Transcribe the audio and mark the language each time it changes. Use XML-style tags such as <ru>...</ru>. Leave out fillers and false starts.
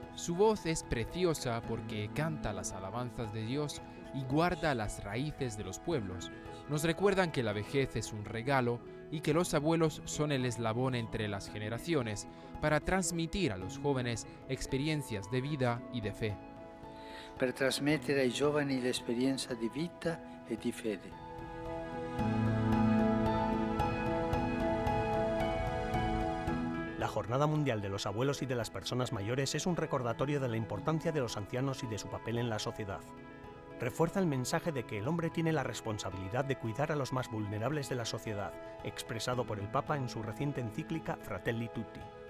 <es>Su voz es preciosa porque canta las alabanzas de Dios y guarda las raíces de los pueblos. Nos recuerdan que la vejez es un regalo y que los abuelos son el eslabón entre las generaciones para transmitir a los jóvenes experiencias de vida y de fe.</es> <it>Per trasmettere ai giovani l'esperienza di vita e di fede.</it> <es>La Jornada Mundial de los Abuelos y de las Personas Mayores es un recordatorio de la importancia de los ancianos y de su papel en la sociedad. Refuerza el mensaje de que el hombre tiene la responsabilidad de cuidar a los más vulnerables de la sociedad, expresado por el Papa en su reciente encíclica Fratelli Tutti.</es>